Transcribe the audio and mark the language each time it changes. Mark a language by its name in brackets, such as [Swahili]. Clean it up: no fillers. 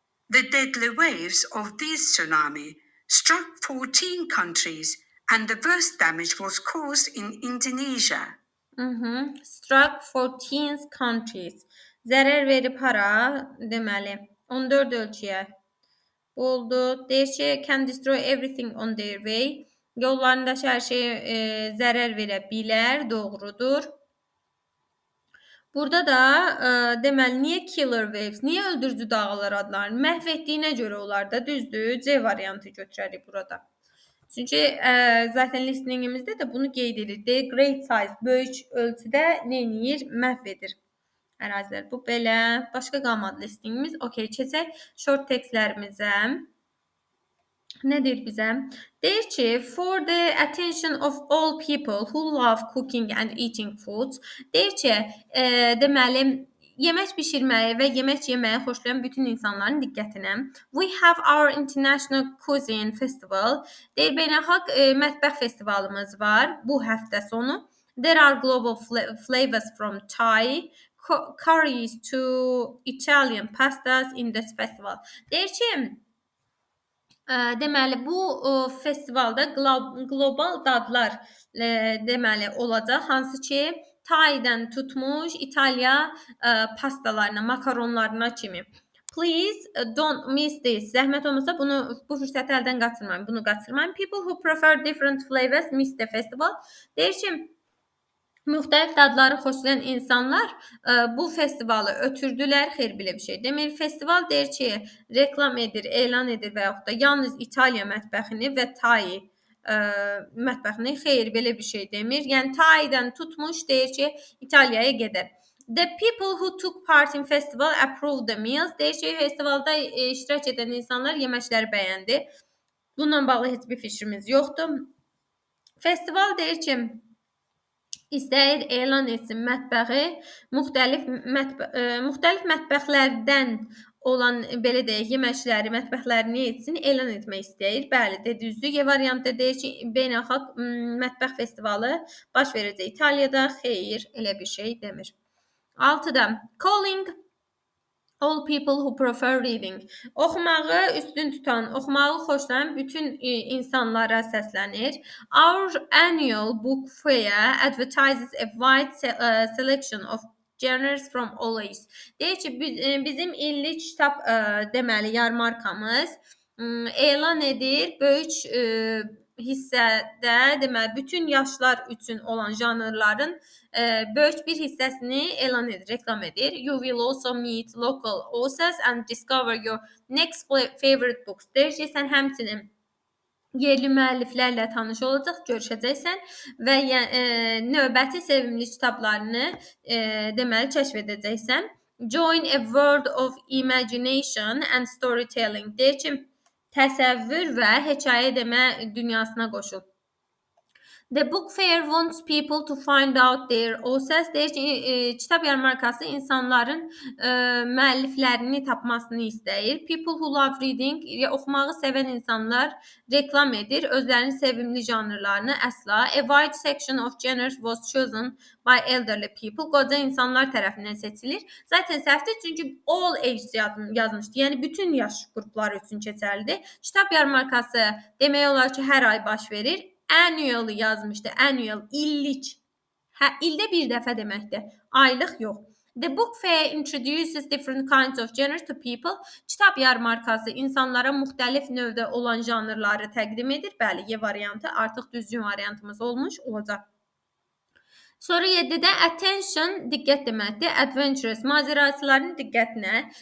[English] The deadly waves of this tsunami struck 14 countries and the worst damage was caused in Indonesia. Struck 14 countries. [Azerbaijani] Zərər verib hara? Deməli 14 ölkəyə. Bu oldu. Deyir ki, [English] can destroy everything on their way. [Azerbaijani] Yollarındakı hər şeyə zərər verə bilər. Doğrudur. Burada da deməli niyə killer waves, niyə öldürücü dalğalar adlanır? Məhv etdiyinə görə olar da, düzdür? C variantı götürərik burada. Çünki zaten listeningimizdə də bunu qeyd edir. [English] The great size, [Azerbaijani] böyük ölçüdə nə edir? Məhv edir ərazilər. Bu belə. Başqa qalmadı listingimiz. Okay, keçək short textlərimizə. Nə deyir bizə? Deyir ki, [English] for the attention of all people who love cooking and eating foods. [Azerbaijani] Deyir ki, deməli, yemək bişirməyi və yemək yeməyi xoşlayan bütün insanların diqqətinə. [English] We have our International Cuisine Festival. [Azerbaijani] Deyir, beynəlxalq mətbəx festivalımız var bu həftə sonu. [English] There are global flavors from Thai curries to Italian pastas in this festival. [Azerbaijani] Deyir ki, deməli bu festivalda qlobal dadlar deməli olacaq, hansı ki Taydan tutmuş İtaliya pastalarına, makaronlarına kimi. [English] Please don't miss this. [Azerbaijani] Zəhmət olmasa bu fürsəti əldən qaçırmayın. Bunu qaçırmayın. [English] People who prefer different flavors miss the festival. [Azerbaijani] Deyir ki, müxtəlif dadları xoşlayan insanlar bu festivalı ötürdülər. Xeyr, belə bir şey demir. Festival deyir ki, reklam edir, elan edir və yaxud da yalnız İtaliya mətbəxini və Tay mətbəxini. Xeyr, belə bir şey demir. Yəni Taydan tutmuş deyir ki, İtaliyaya gedər. [English] The people who took part in festival approved the meals. [Azerbaijani] Deyir ki, festivalda iştirak edən insanlar yeməkləri bəyəndi. Bununla bağlı heç bir fikrimiz yoxdur. Festival deyir ki, İstəyir elan etsin mətbəxi, müxtəlif mətbəxlərdən olan belə deyək, yeməkləri, mətbəxlərini etsin, elan etmək istəyir. Bəli, düzdür. Y variantda deyir ki, beynəlxalq mətbəx festivalı baş verəcək İtaliyada. Xeyr, elə bir şey demir. 6-da [English] calling all people who prefer reading. [Azerbaijani] Oxumağı üstün tutan, oxumağı xoşlayan bütün insanlara səslənir. [English] Our annual book fair advertises a wide selection of genres from all ages. [Azerbaijani] Deyir ki, bizim illik kitab deməli yarmarkamız elan edir böyük hissədə, deməli bütün yaşlar üçün olan janrların böyük bir hissəsini elan edir, reklam edir. [English] You will also meet local authors and discover your next favorite books. [Azerbaijani] Deyir ki, sən həmçinin yerli müəlliflərlə tanış olacaq, görüşəcəksən və növbəti sevimli kitablarını deməli kəşf edəcəksən. [English] Join a world of imagination and storytelling. [Azerbaijani] Deyir ki, təsəvvür və hekayə demə dünyasına qoşul. [English] The book fair wants people to find out their authors. [Azerbaijani] Deyir ki, kitab yarmarkası insanların müəlliflərini tapmasını istəyir. [English] People who love reading, [Azerbaijani] oxumağı sevən insanlar reklam edir özlərinin sevimli janrlarını əsla. [English] A wide section of genres was chosen by elderly people. [Azerbaijani] Qoca insanlar tərəfindən seçilir. Zaten səhvdir, çünki [English] all age [Azerbaijani] yazmışdı. Yəni bütün yaş qrupları üçün keçərlidir. Kitab yarmarkası demək olar ki, hər ay baş verir. Annual yazmışdı. Annual, illik. İldə bir dəfə deməkdir. Aylıq yox. [English] The book fair introduces different kinds of genres to people. [Azerbaijani] Kitab yarmarkası insanlara müxtəlif növdə olan janrları təqdim edir. Bəli, Y variantı artıq düzgün variantımız olacaq. Sonra 7-də attention, diqqət deməkdir. Adventurous, macəraçıların diqqətinə.